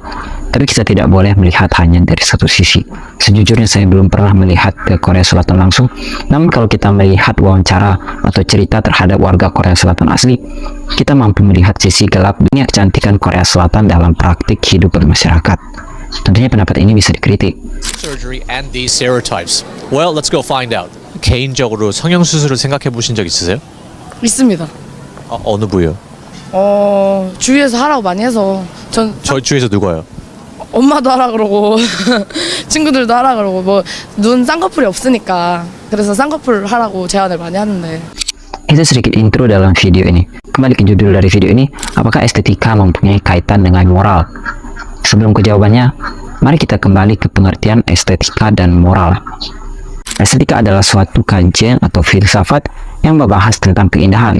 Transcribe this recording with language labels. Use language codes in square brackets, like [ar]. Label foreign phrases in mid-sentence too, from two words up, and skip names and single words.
[id] Tapi kita tidak boleh melihat hanya dari satu sisi. Sejujurnya saya belum pernah melihat ke Korea Selatan langsung, namun kalau kita melihat wawancara atau cerita terhadap warga Korea Selatan asli, kita mampu melihat sisi gelap dunia kecantikan Korea Selatan dalam praktik hidup bermasyarakat. tentunya pendapat ini bisa dikritik. [en] Surgery and these stereotypes. Well, let's go find out. [ko] 개인적으로 성형 수술을 생각해 보신 적 있으세요? 있습니다. 어느 부위요? 주위에서 하라고 많이 해서 저희 주위에서 누가요? 엄마도 하라 그러고 친구들도 하라 그러고 뭐 눈 쌍꺼풀이 없으니까 그래서 쌍꺼풀 하라고 제안을 많이 하는데. [id] Itu sedikit intro dalam video ini. Kembali ke judul dari video ini, apakah estetika mempunyai kaitan dengan moral? Sebelum ke jawabannya, mari kita kembali ke pengertian estetika dan moral. Estetika adalah suatu kajian atau filsafat yang membahas tentang keindahan.